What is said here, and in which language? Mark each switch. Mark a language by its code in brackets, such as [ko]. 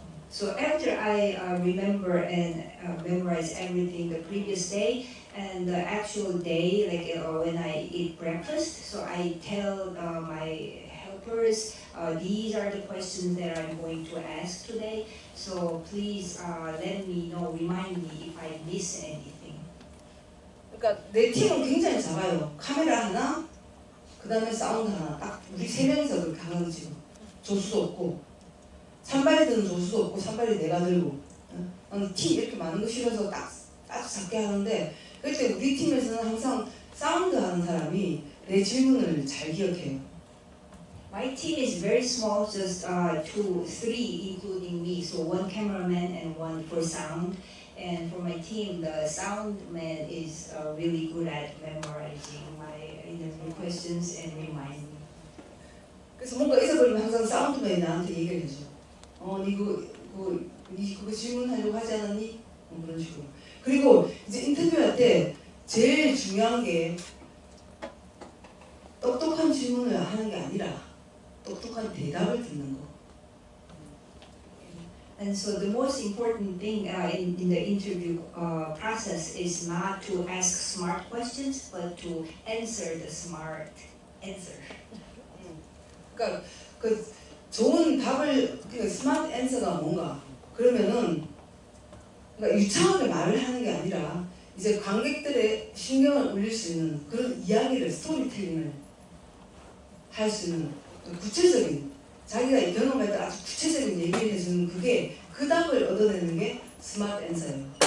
[en] So after I remember and memorize everything the previous day and the actual day, like when I eat breakfast, so I tell my helpers, these are the questions that I'm going to ask today. So please let me know, remind me if I miss anything. [ko] 그러니까 내 팀은 굉장히 작아요. 카메라 하나, 그 다음에 사운드 하나, 딱 우리 세 명이서 그렇게 하는 지금 조수도 없고. 산발이 드는 조수도 없고 산발이 내가 들고 나는 팀 이렇게 많은 거 싫어서 딱 아주 작게 하는데 그때 우리 팀에서는 항상 사운드 하는 사람이 내 질문을 잘 기억해요. [en] My team is very small, just 2, 3 including me, so one cameraman and one for sound. And for my team, the sound man is really good at memorizing my interview questions and remind me. [ko] 그래서 뭔가 잊어버리면 항상 사운드맨이 나한테 얘기를 해줘. 니 그거 질문하려고 하지 않았니? 그런 식으로. 그리고 이제 인터뷰할 때 제일 중요한 게 똑똑한 질문을 하는 게 아니라 똑똑한 대답을 듣는 거. [en] And so the most important thing in the interview process is not to ask smart questions, but to answer the smart answer. [ko] 그러니까 그 좋은 답을 그 스마트 앤서가 뭔가 그러면은 그러니까 유창하게 말을 하는 게 아니라 이제 관객들의 신경을 울릴 수 있는 그런 이야기를 스토리텔링을 할 수 있는 구체적인 자기가 경험했던 아주 구체적인 얘기를 해주는 그게 그 답을 얻어내는 게 스마트 앤서예요.